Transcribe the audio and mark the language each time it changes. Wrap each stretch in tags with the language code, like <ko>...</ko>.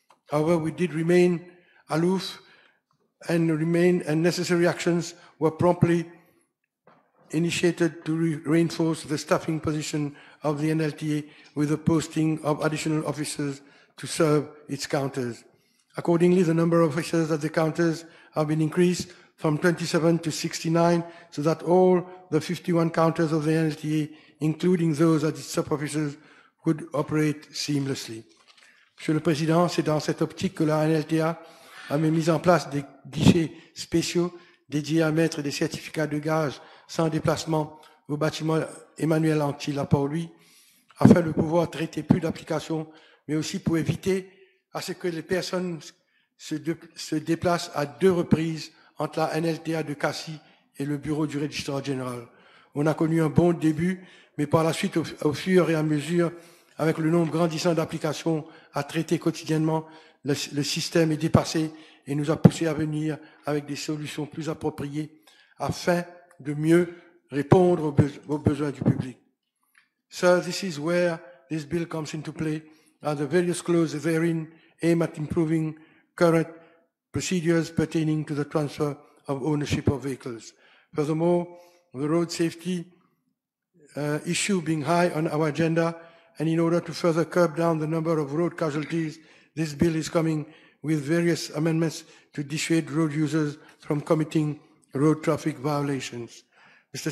<en>However, we did remain aloof, and necessary actions were promptly initiated to reinforce the staffing position of the NLTA with the posting of additional officers to serve its counters. Accordingly, the number of officers at the counters have been increased from 27 to 69, so that all the 51 counters of the NLTA, including those at its sub-officers, could operate seamlessly.</en> <fr>Monsieur le Président, c'est dans cette optique que la NLTA a mis en place des guichets spéciaux dédiés à mettre des certificats de gage sans déplacement au bâtiment Emmanuel Antil à Port-Louis, afin de pouvoir traiter plus d'applications, mais aussi pour éviter à ce que les personnes se déplacent à 2 reprises entre la NLTA de Cassis et le bureau du Registrar général. On a connu un bon début, mais par la suite, au fur et à mesure, avec le nombre grandissant d'applications à traiter quotidiennement, le système est dépassé et nous a poussé à venir avec des solutions plus appropriées afin de mieux répondre aux besoins du public.</fr> <en>So this is where this bill comes into play, as the various clauses therein aim at improving current procedures pertaining to the transfer of ownership of vehicles. Furthermore, the road safety issue being high on our agenda, and in order to further curb down the number of road casualties, this bill is coming with various amendments to dissuade road users from committing road traffic violations. Mr.</en>